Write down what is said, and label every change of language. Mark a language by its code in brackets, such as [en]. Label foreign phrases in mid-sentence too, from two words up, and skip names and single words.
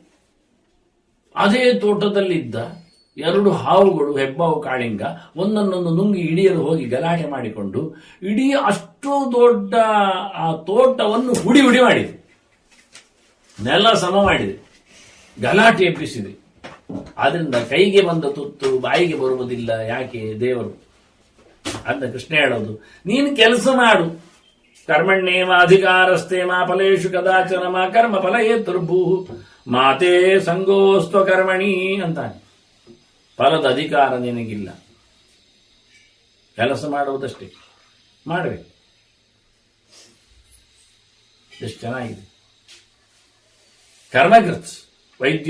[kn] ಅದೇ ತೋಟದಲ್ಲಿದ್ದ 2 ಹಾವುಗಳು, ಹೆಬ್ಬಾವು ಕಾಳಿಂಗ, ಒಂದನ್ನೊಂದು ನುಂಗಿ ಹಿಡಿಯಲು ಹೋಗಿ ಗಲಾಟೆ ಮಾಡಿಕೊಂಡು ಇಡೀ ಅಷ್ಟು ದೊಡ್ಡ ಆ ತೋಟವನ್ನು ಹುಡಿ ಮಾಡಿದೆ, ನೆಲ ಸಮ ಮಾಡಿದೆ, ಗಲಾಟೆ ಎಬ್ಬಿಸಿದೆ. ಆದ್ರಿಂದ ಕೈಗೆ ಬಂದ ತುತ್ತು ಬಾಯಿಗೆ ಬರುವುದಿಲ್ಲ. ಯಾಕೆ? ದೇವರು ಅಂತ ಕೃಷ್ಣ ಹೇಳೋದು, ನೀನು ಕೆಲಸ ಮಾಡು. [sa] ಕರ್ಮಣ್ಯೇವ ಅಧಿಕಾರಸ್ಥೆ ಮಾ ಫಲೇಶು ಕದಾಚನ ಮಾ ಕರ್ಮ ಫಲ ಏತುರ್ಭೂ ಮಾತೇ ಸಂಗೋಸ್ತ್ವ ಕರ್ಮಣಿ [kn] ಅಂತಾನೆ. ಫಲದ ಅಧಿಕಾರ ನಿನಗಿಲ್ಲ, ಕೆಲಸ ಮಾಡುವುದಷ್ಟೇ ಮಾಡಬೇಕು. ಎಷ್ಟು ಚೆನ್ನಾಗಿದೆ. ಕರ್ಮಕೃತ್ ವೈದ್ಯ.